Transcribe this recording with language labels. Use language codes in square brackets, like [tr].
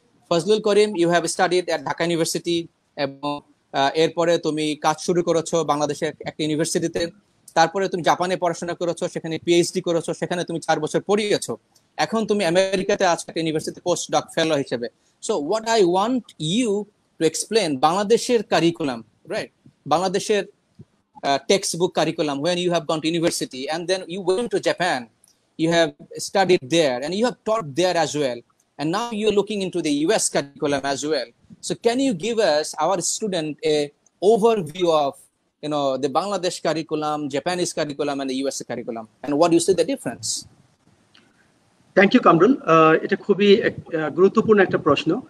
[bn] Fazlul Karim, [en] you have studied at Dhaka university, [bn] এবং এরপরে তুমি কাজ শুরু করেছো বাংলাদেশের একটা ইউনিভার্সিটিতে। তারপরে তুমি জাপানে পড়াশোনা করেছো, সেখানে পিএইচডি করেছো, সেখানে তুমি 4 বছর পড়িয়েছো। এখন তুমি আমেরিকাতে আছো একটা ইউনিভার্সিটি পোস্ট ডক ফেলো হিসেবে। [en] so what I want you to explain [bn] বাংলাদেশের কারিকুলাম, রাইট? [en] বাংলাদেশের textbook curriculum when you have gone to university and then you went to Japan, you have studied there and you have taught there as well, and now you're looking into the US curriculum as well. So can you give us, our student, a overview of the Bangladesh curriculum, Japanese curriculum and the US curriculum, and what do you see the difference? Thank you [bn] Kamrul, এটা খুবই গুরুত্বপূর্ণ একটা প্রশ্ন।